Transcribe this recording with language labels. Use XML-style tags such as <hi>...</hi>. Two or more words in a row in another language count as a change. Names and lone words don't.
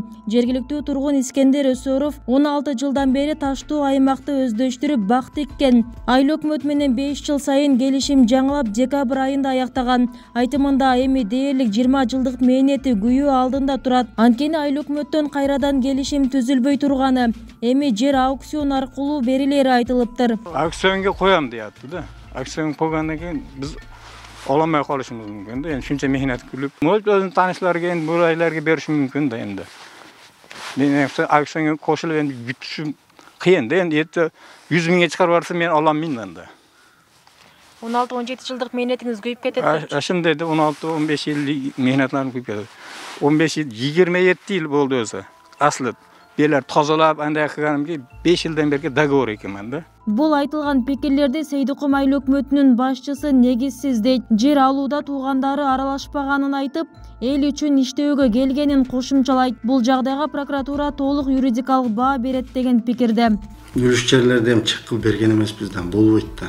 <ky>Жергиликтүү тургун Искендер Өсөров 16 жылдан бери таштуу аймакты өздөштүрүп бак теккен. Айыл өкмөт менен 5 жыл сайын келишим жаңылап декабрь айында аяктаган. Айтымында эми дээрлик 20 жылдык мээнети күйөө алдында турат. Анткени айыл өкмөттөн кайрадан келишим түзүлбөй турганы, эми жер аукцион аркылуу берилери айтылыптыр.</ky> <uz>Aksiyonga koyam deyapti da. Aksiyon koygandan keyin biz olamay qolishimiz mumkin da. Endi shuncha mehnat qilib, o'zini tanishlariga endi bo'laylarga berish mumkin da endi. Men aksiyonga qo'shilib endi bitishim qiyin da. Endi 100 mingga chiqarib yuborsa men ololmayman da.</uz> <ky>16-17 жылдык мээнетиңиз күйүп кетет.</ky> <uz>Shunday da 16-15 yil mehnatlarim kuyib ketadi. 15 yil 27 yil bo'ldi o'zi. Asli belar tozalab anday qilganimga 5 yildan beri договор ekanman da.</uz> <ky>Бул айтылган пикирлерди Сейдикум айыл өкмөтүнүн башчысы негизсиз дейт. Жер алууда туугандары аралашпаганын айтып, эл үчүн иштөөгө келгенин кошумчалайт. Бул жагдайга прокуратура толук юридикалык баа берет деген пикирде. Үлүш жерлерде эми чек кылып берген эмес бизден, болбойт да.</ky>